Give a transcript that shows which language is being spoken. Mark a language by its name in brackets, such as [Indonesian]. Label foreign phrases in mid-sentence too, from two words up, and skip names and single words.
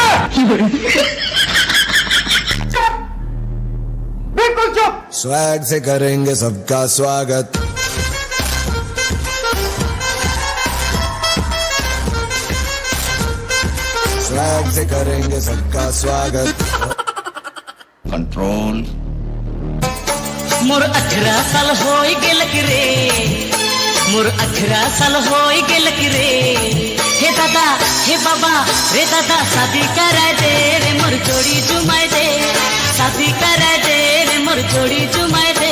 [Hindi] बिल्कुल चुप। स्वैग से करेंगे सबका स्वागत, स्वैग से करेंगे सबका स्वागत। कंट्रोल। [Sadri] मोर 18 साल होई गेलक रे, मोर 18 साल होई गेलक रे, हे दादा हे बाबा रे दादा, शादी कराए दे रे मोर जोड़ी जुमाए दे, शादी कराए दे रे मोर जोड़ी जुमाए दे।